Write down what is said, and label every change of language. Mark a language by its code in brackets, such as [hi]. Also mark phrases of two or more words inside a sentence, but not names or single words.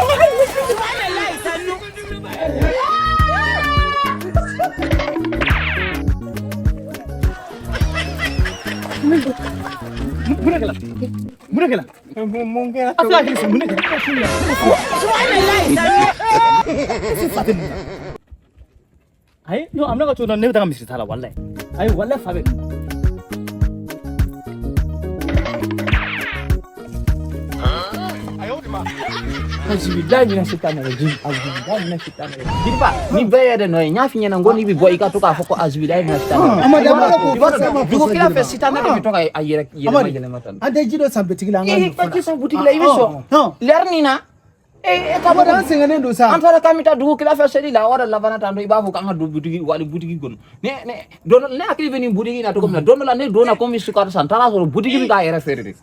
[bm] mun kɛra a fila k'i mun kɛra ayi no amna ka to ne bɛ taa misiri ta la wallahi ayi wallahi fa bɛ [ar] أعوذ بالله من الشيطان الرجيم أعوذ بالله من الشيطان الرجيم [bm] jiriba ni bɛɛ yɛrɛ nɔ ye n y'a f'i ɲɛna n ko n'i bɛ bɔ i ka to k'a fɔ ko [ar] أعوذ بالله من الشيطان الرجيم [bm] dugu kila fɛ sitanɛ de bɛ to ka a yɛlɛma tan an tɛ ji dɔ san bitigi la an ka ji san butigi la i bɛ sɔn lɛri nin na Amadi an sɛgɛnnen don sa an taara k'an bɛ taa dugu kila fɛ seli la o de labanna tan i b'a fɔ k'an ka don butigi wali butigi kɔnɔ ne hakili bɛ nin butigi in na cogo min na don dɔ la ne donna ko n bɛ sukaro san n taara sɔrɔ butigi bɛ k'a yɛrɛ feere de